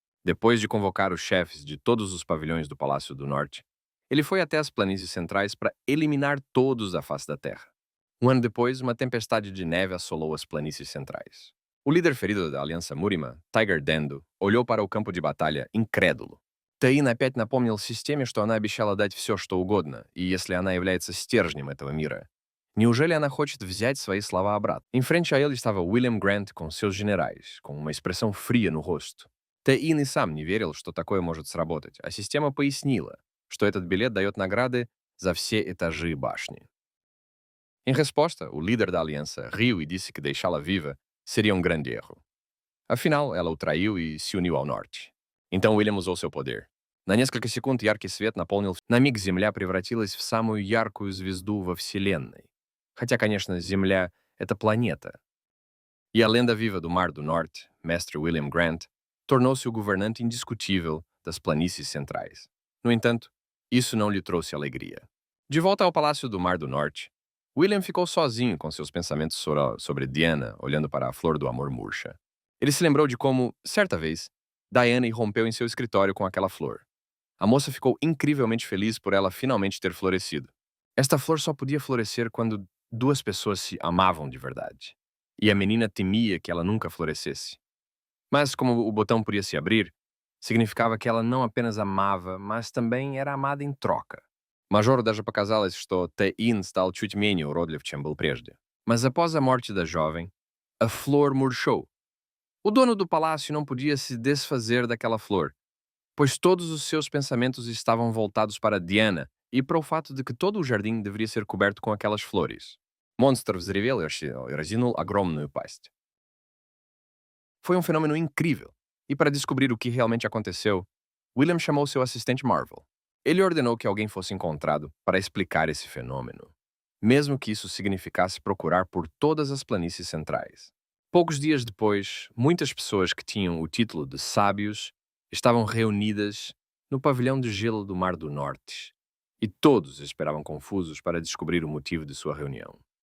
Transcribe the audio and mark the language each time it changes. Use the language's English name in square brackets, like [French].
[Portuguese] Depois de convocar os chefes de todos os pavilhões do Palácio do Norte, ele foi até as planícies centrais para eliminar todos da face da terra. Um ano depois, uma tempestade de neve assolou as planícies centrais. O líder ferido da Aliança Murima, Tiger Dendo, olhou para o campo de batalha incrédulo. [Russian] Таин опять напомнил системе, что она обещала дать все, что угодно, и если она является стержнем этого мира. Неужели она хочет взять свои слова обратно? [Portuguese] Em frente a ele estava William Grant com seus generais, com uma expressão fria no rosto. [Russian] Таин и сам не верил, что такое может сработать, а система пояснила, что этот билет дает награды за все этажи башни. [Portuguese] Em resposta, o líder da aliança riu e disse que deixá-la viva seria um grande erro. Afinal, ela o traiu и se uniu ao norte. Então Уильям usou seu poder. [Russian] На несколько секунд яркий свет наполнил... На миг Земля превратилась в самую яркую звезду во Вселенной. Хотя, конечно, Земля — это планета. [Portuguese] E a lenda viva do Mar do Norte, Mestre William Grant, tornou-se o governante indiscutível das planícies centrais. No entanto, isso não lhe trouxe alegria. De volta ao Palácio do Mar do Norte, William ficou sozinho com seus pensamentos sobre Diana, olhando para a flor do amor murcha. Ele se lembrou de como, certa vez, Diana irrompeu em seu escritório com aquela flor. A moça ficou incrivelmente feliz por ela finalmente ter florescido. Esta flor só podia florescer quando duas pessoas se amavam de verdade. E a menina temia que ela nunca florescesse. Mas como o botão podia se abrir, significava que ela não apenas amava, mas também era amada em troка. [Russian] Мажору даже показалось, что Таин стал чуть менее уродлив, чем был прежде. [Portuguese] Mas após a morte da jovem, a flor murchou. O dono do palácio não podia se desfazer daquela flor, pois todos os seus pensamentos estavam voltados para Diana e para o fato de que todo o jardim deveria ser coberto com aquelas flores. [Russian] Monstro взревел и разинул огромную пасть. [Portuguese] Foi um fenômeno incrível, e para descobrir o que realmente aconteceu, William chamou seu assistente Marvel. Ele ordenou que alguém fosse encontrado para explicar esse fenômeno, mesmo que isso significasse procurar por todas as planícies centrais. Poucos dias depois, muitas pessoas que tinham o título de sábios estavam reunidas no pavilhão de gelo do Mar do Norte, e todos esperavam confusos para descobrir o motivo de sua reunião.